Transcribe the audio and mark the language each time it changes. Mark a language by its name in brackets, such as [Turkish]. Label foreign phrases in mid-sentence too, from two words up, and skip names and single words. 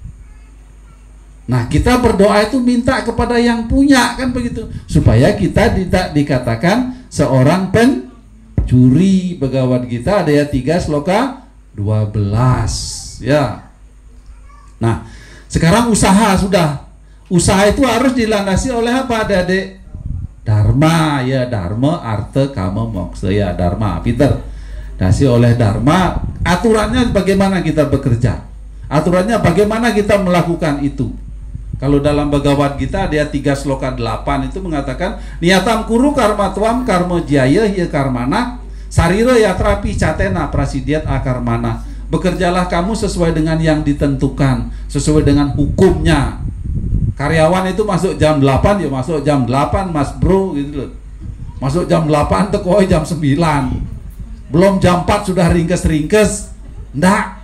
[Indonesian] Nah, kita berdoa itu minta kepada yang punya, kan begitu, supaya kita tidak dikatakan seorang pencuri. Bhagavad Gita ayat 3 sloka 12, ya. Nah, sekarang usaha sudah. Usaha itu harus dilandasi oleh apa, Adik? Dharma, ya, dharma, artha, kama, moksa, ya, dharma, Peter. Dasi oleh dharma, aturannya bagaimana kita bekerja? Aturannya bagaimana kita melakukan itu? Kalau dalam Bhagavad Gita ayat 3 sloka 8 itu mengatakan [Sanskrit] नियतं कुरु कर्म त्वं कर्म ज्यायो ह्यकर्मणः शरीरयात्रापि च ते न प्रसिद्ध्येदकर्मणः. [Indonesian] Bekerjalah kamu sesuai dengan yang ditentukan, sesuai dengan hukumnya. Karyawan itu masuk jam 8 ya masuk jam 8 mas bro gitu loh. Masuk jam 8 tekoi jam 9. Belum jam 4 sudah ringkes-ringkes. Ndak.